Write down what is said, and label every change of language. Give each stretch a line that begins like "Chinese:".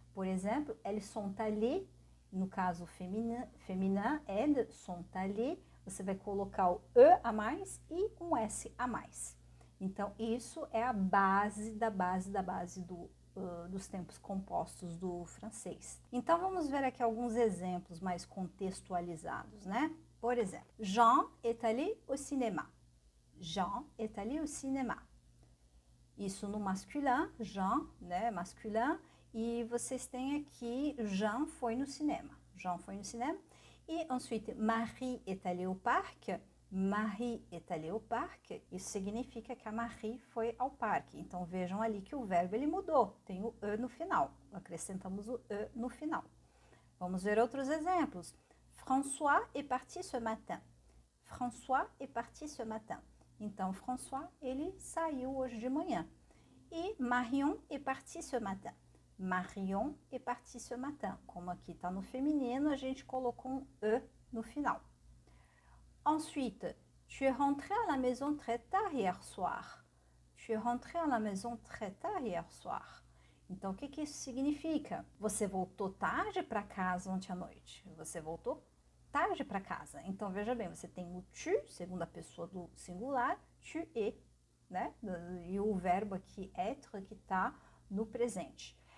Portuguese: Por exemplo,
French: elles sont allées,
Portuguese: no caso feminin, elles sont allées, você vai colocar o E a mais e um S a mais. Então, isso é a base da base da base dos tempos compostos do francês. Então, vamos ver aqui alguns exemplos mais contextualizados, né? Por exemplo,
French: Jean est allé au cinéma. Jean est allé au cinéma.
Portuguese: Isso no
French: masculin, Jean, né, masculin.
Portuguese: E vocês têm aqui, Jean foi no cinema. Jean foi no cinema.
French: E ensuite, Marie est allée au parc. Marie est allée au parc.
Portuguese: Isso significa que a Marie foi ao parque. Então, vejam ali que o verbo ele mudou. Tem o E no final. Acrescentamos o E no final. Vamos ver outros exemplos.
French: François est parti ce matin. François est parti ce matin.
Portuguese: Então, François, ele saiu hoje de manhã.
French: E Marion est parti ce matin. Marion est parti ce matin.
Portuguese: Como aqui está no feminino, a gente colocou um E no final.
French: Ensuite, tu es rentré à la maison très tard hier soir. Tu es rentré à la maison très tard hier soir.
Portuguese: Então, o que isso significa? Você voltou tarde para casa ontem à noite. Você voltou tarde para casa. Então, veja bem, você tem o tu, segunda pessoa do singular,
French: tu es,
Portuguese: né? E o verbo aqui, être, que está no presente.